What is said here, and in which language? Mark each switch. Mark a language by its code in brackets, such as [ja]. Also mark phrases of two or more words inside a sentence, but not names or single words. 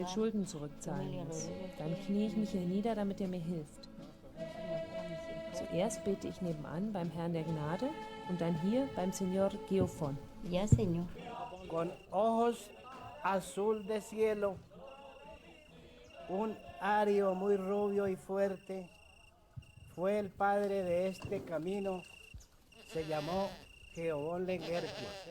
[de] Schulden zurückzahlen muss, dann knie ich mich hier nieder, damit er mir hilft. Zuerst bete ich nebenan beim Herrn der Gnade und dann hier beim Señor Geofon. [es] Ya, señor. Con ojos azul de cielo, un ario muy rubio y fuerte, fue el padre de este camino, se llamó Geofon Lengerke.